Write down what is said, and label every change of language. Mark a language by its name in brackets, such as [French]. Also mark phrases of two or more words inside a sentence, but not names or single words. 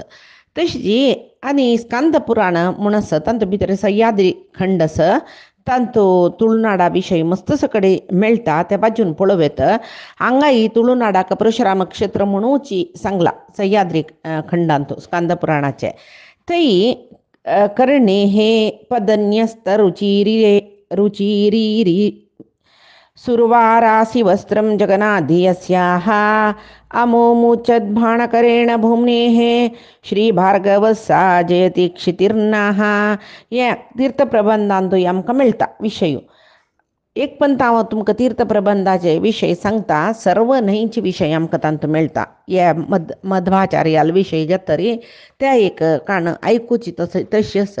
[Konkani] तशी आनी स्कंद पुराण म्हूण आसा तांतू भितर सह्याद्री खंड आसा. तांतू तुळुनाडा विशयी मस्त कडेन मेळटा ते बाजून पळोवेत. हांगाय तुळुनाडाक परशुराम क्षेत्र म्हणूच सांगला सह्याद्री खंडांतू स्कंद पुराणाचे. [Sanskrit] थंय कर्णे हे पदन्यस्त रुचिरी सुरवारासि वस्त्रं जगन्नाधि यस्याः अमोमुचद्भाणकरेण भूम्नेः श्रीभार्गवस्सा जयति क्षितिर्नाः. [Konkani] हे तीर्थप्रबंधांतूय आमकां मेळटा विशय. एक पंत हांव तुमकां तीर्थप्रबंधाचे विशय सांगता. सर्व न्हंयचे विशय आमकां तांतूं मेळटा. हे मध्वाचार्याल विशय जातरी त्या एक काण आयकुची तशी आसा.